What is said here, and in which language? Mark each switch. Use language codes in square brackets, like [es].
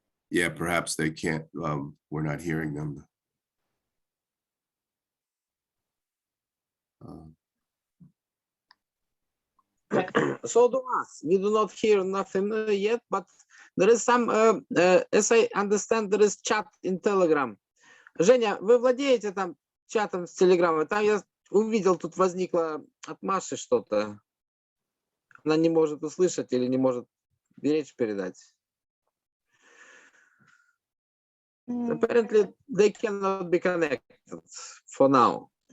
[en] Yeah, perhaps they can't, we're not hearing them. So do us. We do not hear nothing yet, but there is some, as I understand, there is chat in Telegram. [ru] Женя, вы владеете там чатом с Телеграма? Там я увидел, тут возникло от Маши что-то. Она не может услышать или не может речь передать. [en] Apparently, they cannot be connected for now.